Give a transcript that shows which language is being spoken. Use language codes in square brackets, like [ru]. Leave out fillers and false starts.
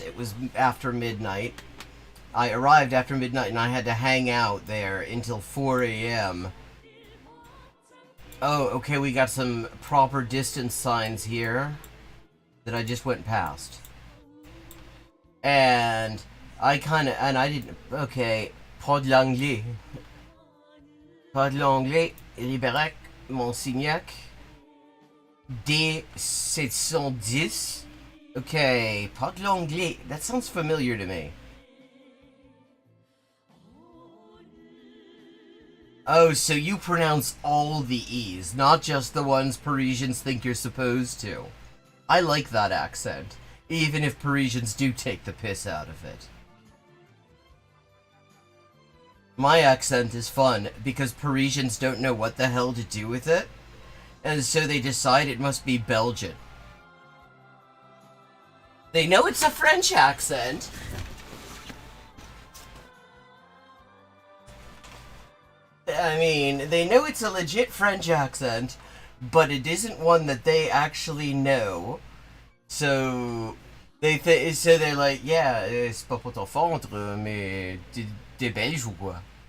[en] It was after midnight. I arrived after midnight and I had to hang out there until 4 a.m. Oh, okay, we got some proper distance signs here that I just went past. And I didn't, okay, [fr] pas de l'anglais. Pas de l'anglais, Ribérac, Monsignac, D710. [en] Okay, [fr] pas de l'anglais, [en] that sounds familiar to me. Oh, so you pronounce all the E's, not just the ones Parisians think you're supposed to. I like that accent, even if Parisians do take the piss out of it. My accent is fun because Parisians don't know what the hell to do with it, and so they decide it must be Belgian. They know it's a French accent. I mean, they know it's a legit French accent, but it isn't one that they actually know. So they're like, yeah, [fr] c'est pas pour t'offendre, mais t'es belge ou quoi?